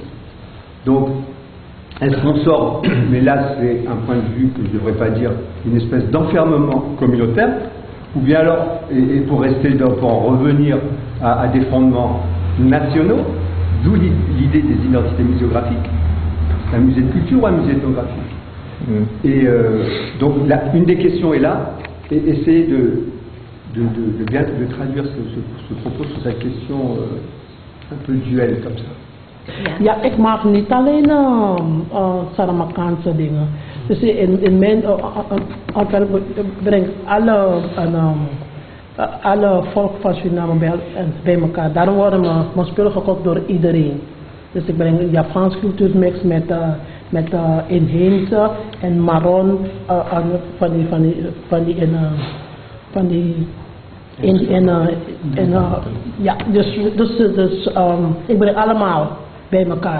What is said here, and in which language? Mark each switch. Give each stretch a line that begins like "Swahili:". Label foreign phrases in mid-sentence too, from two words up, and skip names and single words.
French: Donc, est-ce qu'on sort, mais là c'est un point de vue que je ne devrais pas dire, une espèce d'enfermement communautaire, ou bien alors, et pour en revenir à des fondements nationaux, d'où l'idée des identités muséographiques, un musée de culture ou un musée ethnographique. Et donc une des questions est là, et essayer de bien traduire ce propos sur cette question un peu duel comme ça.
Dutch: Ja, ik maak niet alleen Saramakaanse dingen. Dus in mijn ontwerp breng alle volk van Suriname bij elkaar. Daarom worden mijn spullen gekocht door iedereen. Dus ik breng een Japanse cultuurmix met inheemse en marron ja, dus ik breng allemaal bij elkaar.